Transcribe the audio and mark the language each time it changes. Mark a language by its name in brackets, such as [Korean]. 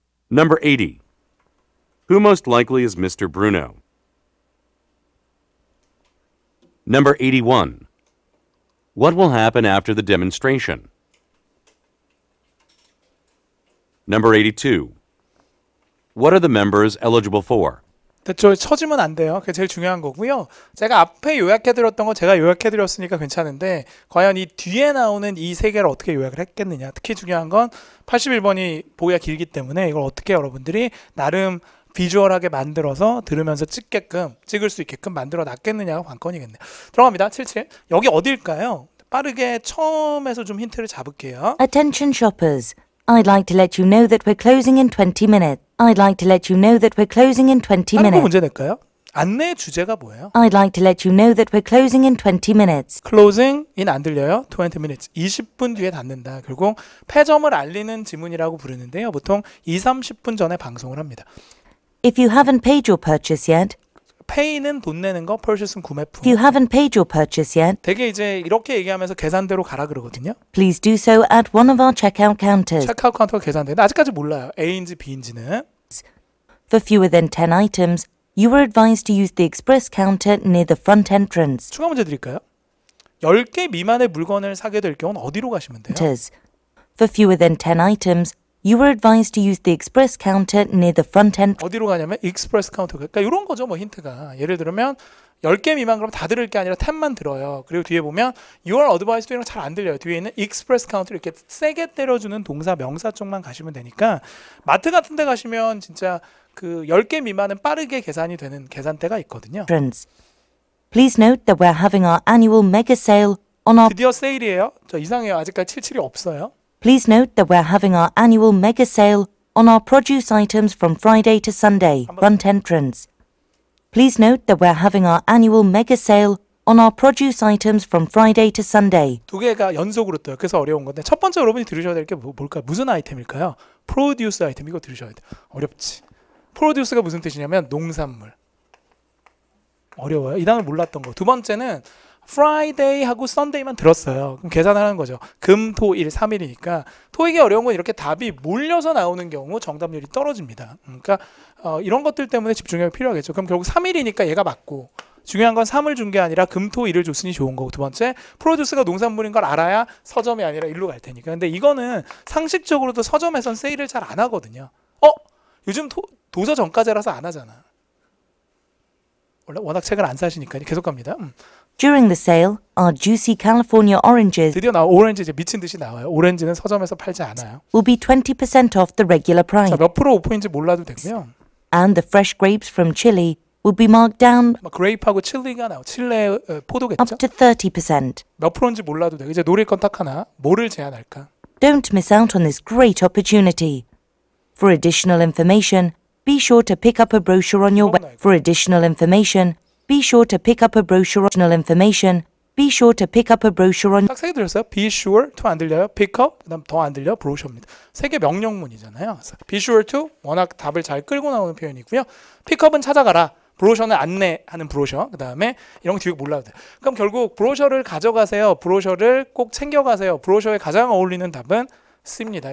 [English] Number 80. Who most likely is Mr. Bruno? Number 81. What will happen after the demonstration? Number 82. What are the members eligible for? [Korean] 됐죠? 쳐지면 안 돼요. 그게 제일 중요한 거고요. 제가 앞에 요약해드렸던 거 제가 요약해드렸으니까 괜찮은데 과연 이 뒤에 나오는 이 세 개를 어떻게 요약을 했겠느냐. 특히 중요한 건 81번이 보기가 길기 때문에 이걸 어떻게 여러분들이 나름 비주얼하게 만들어서 들으면서 찍을 수 있게끔 만들어 놨겠느냐가 관건이겠네요. 들어갑니다. 77. 여기 어딜까요? 빠르게 처음에서 좀 힌트를 잡을게요. [English] Attention shoppers, I'd like to let you know that we're closing in 20 minutes. I'd like to let you know that we're closing in 20 [Korean] 다른 거 [English] minutes. [Korean] 문제 낼까요? 안내 주제가 뭐예요? [English] I'd like to let you know that we're closing in 20 minutes. closing in [Korean] 안 들려요? [English] 20 minutes. [Korean] 20분 뒤에 닫는다. 결국 폐점을 알리는 지문이라고 부르는데요. 보통 20, 30분 전에 방송을 합니다. [English] If you haven't paid your purchase yet, [Korean] pay는 돈 내는 거, purchase는 구매품. [English] If you haven't paid your purchase yet, [Korean] 되게 이제 이렇게 얘기하면서 계산대로 가라 그러거든요. [English] please do so at one of our checkout counters. [Korean] 체크아웃 카운터가 계산되는데 아직까지 몰라요. A인지 B인지는. [English] For fewer than 10 items, you are advised to use the express counter near the front entrance. [Korean] 추가 문제 드릴까요? 10개 미만의 물건을 사게 될 경우는 어디로 가시면 돼요? [English] For fewer than 10 items, you are advised to use the express counter near the front entrance. [Korean] 어디로 가냐면 익스프레스 카운터. 그러니까 이런 거죠. 뭐 힌트가. 예를 들면 10개 미만 그러면 다 들을 게 아니라 10만 들어요. 그리고 뒤에 보면 [English] you are advised [Korean] 이런 거 잘 안 들려요. 뒤에 있는 익스프레스 카운터 이렇게 세게 때려주는 동사 명사 쪽만 가시면 되니까 마트 같은 데 가시면 진짜 그 10개 미만은 빠르게 계산이 되는 계산대가 있거든요. [English] Please note that we're having our annual mega sale on our [Korean] 드디어 세일이에요. 저 이상해요. 아직까지 77이 없어요. [English] Please note that we're having our annual mega sale on our produce items from Friday to Sunday, front entrance. Please note that we're having our annual mega sale on our produce items from Friday to Sunday. [Korean] 두 개가 연속으로 떠요. 그래서 어려운 건데 첫 번째 여러분이 들으셔야 될 게 뭘까요? 무슨 아이템일까요? 프로듀스 아이템. 이거 들으셔야 돼요. 어렵지. 프로듀스가 무슨 뜻이냐면 농산물. 어려워요. 이 단어를 몰랐던 거. 두 번째는 Friday 하고 Sunday만 들었어요. 그럼 계산하는 거죠. 금, 토, 일, 3일이니까 토익이 어려운 건 이렇게 답이 몰려서 나오는 경우 정답률이 떨어집니다. 그러니까 이런 것들 때문에 집중력이 필요하겠죠. 그럼 결국 3일이니까 얘가 맞고 중요한 건 3을 준 게 아니라 금, 토, 일을 줬으니 좋은 거고 두 번째 프로듀스가 농산물인 걸 알아야 서점이 아니라 일로 갈 테니까. 근데 이거는 상식적으로도 서점에선 세일을 잘 안 하거든요. 요즘 도서 정가제라서 안 하잖아. 원래 워낙 책을 안 사시니까 계속 갑니다. [English] During the sale, our juicy California oranges [Korean] 드디어 오렌지 이제 미친 듯이 나와요. 오렌지는 서점에서 팔지 않아요. [English] will be 20% off the regular price, [Korean] 자, 몇 프로 오프인지 몰라도 되고요. [English] and the fresh grapes from Chile will be marked down [Korean] 그레이프하고 칠리가 나와. 칠레 [English] up [Korean] 포도겠죠? [English] to 30%. [Korean] 몇 프로인지 몰라도 돼. 이제 노릴 건 딱 하나. 뭐를 제안할까? [English] Don't miss out on this great opportunity. For additional information, be sure to pick up a brochure on your web. For additional information, be sure to pick up a brochure. Additional information, be sure to pick up a brochure on. [Korean] 딱 세 개 들었어요. [English] Be sure to [Korean] 안 들려요. [English] Pick up [Korean] 그다음 더 안 들려. 브로셔입니다. 세 개 명령문이잖아요. 그래서 [English] Be sure to [Korean] 워낙 답을 잘 끌고 나오는 표현이고요. [English] Pick up [Korean] 은 찾아가라. 브로셔는 안내하는 브로셔. 그다음에 이런 거 뒤에 몰라도 돼요. 그럼 결국 브로셔를 가져가세요. 브로셔를 꼭 챙겨가세요. 브로셔에 가장 어울리는 답은 C입니다.